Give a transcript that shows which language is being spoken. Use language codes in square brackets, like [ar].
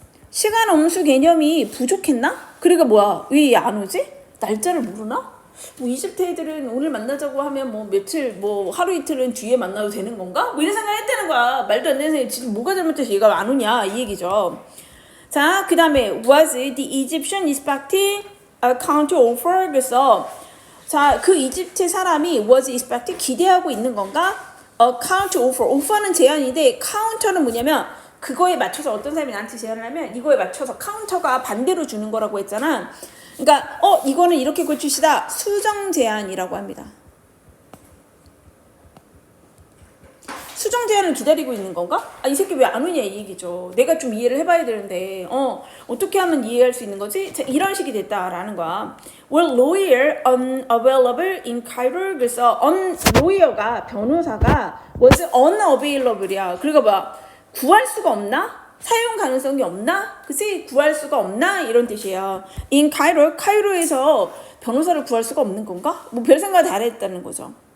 [ko] 시간 엄수 개념이 부족했나? 그러니까 뭐야? 왜 안 오지? 날짜를 모르나? 뭐 이집트 애들은 오늘 만나자고 하면 뭐 며칠 뭐 하루 이틀은 뒤에 만나도 되는 건가? 뭐 이런 생각을 했다는 거야. 말도 안 되는 생각. 지금 뭐가 잘못돼서 얘가 안 오냐 이 얘기죠. 자, 그 다음에 [en] was the Egyptian expecting a counter offer? [ko] 그래서 자, 그 이집트 사람이 [en] was expecting [ko] 기대하고 있는 건가? [en] A counter offer. [ko] offer는 제안인데 counter는 뭐냐면 그거에 맞춰서 어떤 사람이 나한테 제안을 하면 이거에 맞춰서 카운터가 반대로 주는 거라고 했잖아. 그러니까 이거는 이렇게 고치시다. 수정 제안이라고 합니다. 수정 제안을 기다리고 있는 건가? 이 새끼 왜 안 오냐 이 얘기죠. 내가 좀 이해를 해봐야 되는데 어떻게 하면 이해할 수 있는 거지? 자, 이런 식이 됐다라는 거야. [en] Well, lawyer unavailable in Cairo. [ko] 그래서 lawyer가 변호사가 was unavailable이야. 그러니까 뭐야? 구할 수가 없나? 사용 가능성이 없나? 그치? 구할 수가 없나? 이런 뜻이에요. [en] In Cairo, [ko] 카이로에서 변호사를 구할 수가 없는 건가? 뭐 별 생각을 다 했다는 거죠.